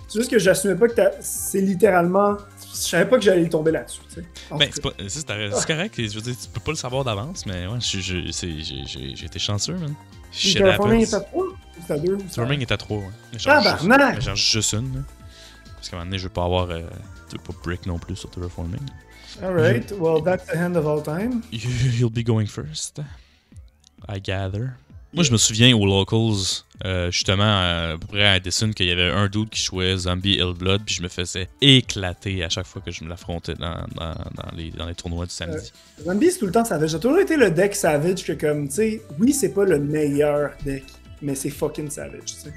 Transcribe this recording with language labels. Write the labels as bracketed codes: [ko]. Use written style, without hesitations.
[fr] C'est juste que j'assumais pas que c'est littéralement. Je savais pas que j'allais tomber là-dessus, tu sais. Ben, c'est correct, je veux dire, tu peux pas le savoir d'avance, mais ouais, j'ai été chanceux, man. Terraforming est à 3 ou c'est à 2? Terraforming est à 3, ouais. Tabarnak! Mais j'en juste une, là. Parce qu'à un moment donné, je veux pas avoir. Pas brick non plus sur Terraforming. [en] Alright, well, that's the hand of all time. You'll be going first, I gather. [fr] Moi, je me souviens aux Locals, justement, à peu près à Edison, qu'il y avait un dude qui jouait Zombie Hellblood, puis je me faisais éclater à chaque fois que je me l'affrontais dans les tournois du samedi. Zombie, c'est tout le temps Savage. J'ai toujours été le deck Savage que, comme, tu sais, oui, c'est pas le meilleur deck, mais c'est fucking Savage, tu sais.